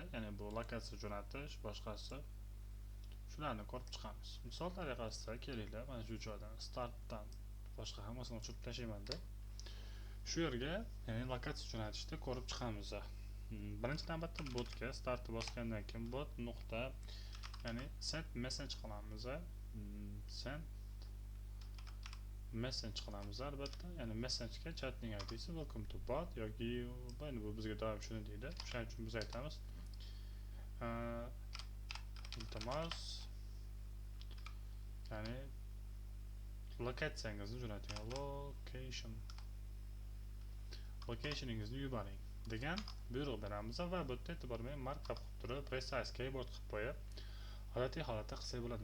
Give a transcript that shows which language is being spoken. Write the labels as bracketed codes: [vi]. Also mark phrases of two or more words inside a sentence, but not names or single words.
[uz] Ya'ni bu lokatsiya jo'natish, boshqasi shularni ko'rib chiqamiz. Misol tariqasida kelinglar, mana shu joydan startdan boshqa hammasini o'chirib tashlaymanda. Shu yerga ya'ni lokatsiya jo'natishni ko'rib chiqamiz. Birinchi navbatda botga startni bosgandan keyin bot nuqta ya'ni [en] send message [uz] qilamiz. [en] Send message [uz] qilamiz albatta. Ya'ni messagega chatning ID'si [en] welcome to bot [uz] yoki bu bizga doim shuni deydi. Shuning uchun biz aytamiz iltimos ya'ni lokatsiyangizni jo'nating, locationingizni yuboring degan buyruq beramiz va bu yerda e'tibor bering, markup qilib turib [en] precise keyboard [uz] qilib qo'yib odatiy holatda qilsak bo'ladi.